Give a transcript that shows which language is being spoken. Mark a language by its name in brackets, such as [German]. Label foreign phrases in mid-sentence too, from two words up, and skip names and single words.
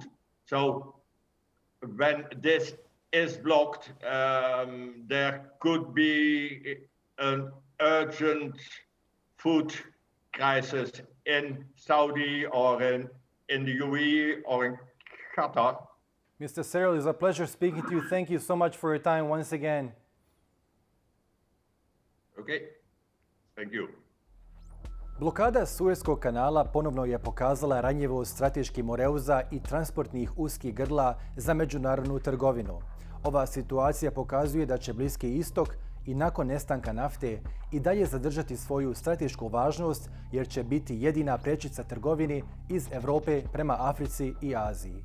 [English] So when this is blocked, there could be an urgent food crisis in Saudi or in the UAE or in Qatar. Mr. Cyril, it's a pleasure speaking to you. Thank you so much for your time once again. Okay, thank you. [Croatian] Blokada Sueskog kanala ponovno je pokazala ranjivost strateških moreuza i transportnih uskih grla za međunarodnu trgovinu. Ova situacija pokazuje da će Bliski Istok i nakon nestanka nafte i dalje zadržati svoju stratešku važnost, jer će biti jedina prečica trgovini iz Europe prema Africi i Aziji.